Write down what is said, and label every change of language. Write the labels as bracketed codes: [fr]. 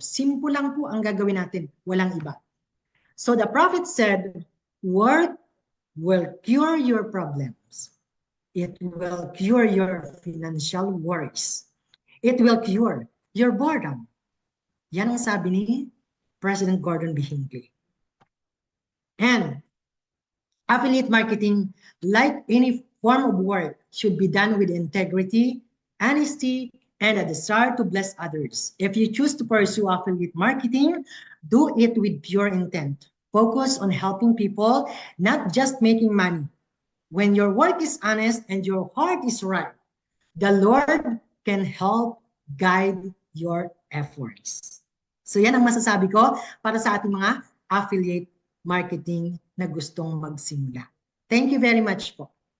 [tl] Simple lang po ang gagawin natin, walang iba. [en] So the prophet said, work will cure your problems. It will cure your financial worries. It will cure your boredom. [tl] Yan ang sabi ni [en] President Gordon B. Hinckley. And affiliate marketing, like any form of work, should be done with integrity, honesty, and a desire to bless others. If you choose to pursue affiliate marketing, do it with pure intent. Focus on helping people, not just making money. When your work is honest and your heart is right, the Lord can help guide your efforts. [tl] So yan ang masasabi ko para sa ating mga affiliate marketing na gustong magsimula. [en] Thank you very much [tl] po.